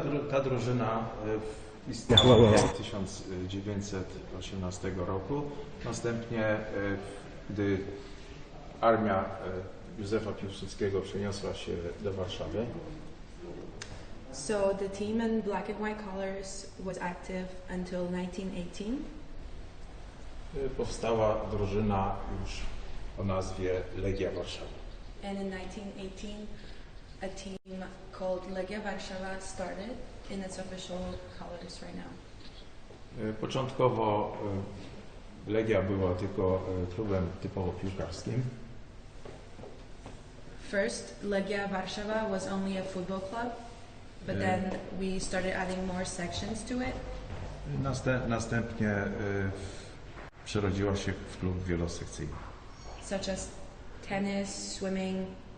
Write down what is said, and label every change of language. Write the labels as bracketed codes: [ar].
[pl] Ta drużyna istniała od 1918 roku. Następnie, gdy armia Józefa Piłsudskiego przeniosła się do Warszawy, [en] So the team in black and white colors was active until 1918. [pl] powstała drużyna już o nazwie Legia Warsaw. [en] And in 1918, a team called Legia Warsaw started in its official colors right now. [pl] Początkowo Legia była tylko klubem typowo piłkarskim. [en] First, Legia Warsaw was only a football club, but then we started adding more sections to it. [pl] Następnie przerodziła się w klub wielosekcyjny. [en] Such as tennis, swimming,